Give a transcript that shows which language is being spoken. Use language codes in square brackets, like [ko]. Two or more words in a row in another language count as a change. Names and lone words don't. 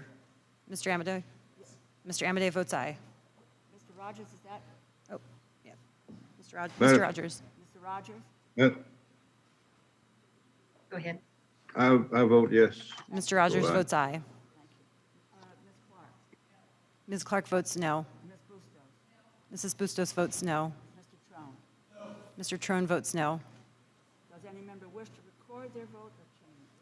[en] Mr. Amadei? Mr. Amadei votes aye. Mr. Rogers, is that? Oh, yeah. Mr. Madam- Rogers. Mr. Rogers? Go ahead. I vote yes. Mr. Rogers Vote aye. votes aye. Ms. Clark? Ms. Clark votes no. Ms. Bustos? Mrs. Bustos votes no. Mr. Trone? Mr. Trone votes no. Does any member wish to record their vote or change?